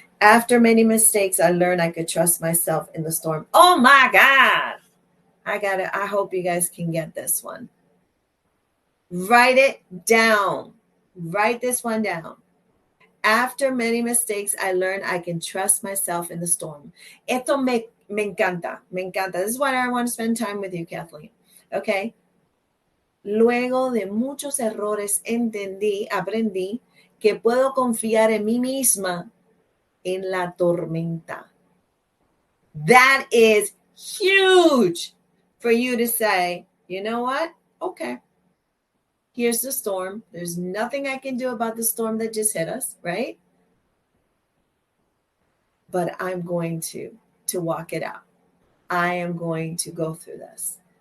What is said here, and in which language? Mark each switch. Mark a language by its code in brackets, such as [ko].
[en] After many mistakes, I learned I could trust myself in the storm. Oh my God. I hope you guys can get this one. Write it down. Write this one down. After many mistakes, I learned I can trust myself in the storm. [es] Esto me encanta, me encanta. [en] This is why I want to spend time with you, Kathleen. Okay. [es] Luego de muchos errores aprendí que puedo confiar en mí misma en la tormenta. [en] That is huge for you to say, you know what? Okay. Here's the storm. There's nothing I can do about the storm that just hit us, right? But I'm going to walk it out. I am going to go through this.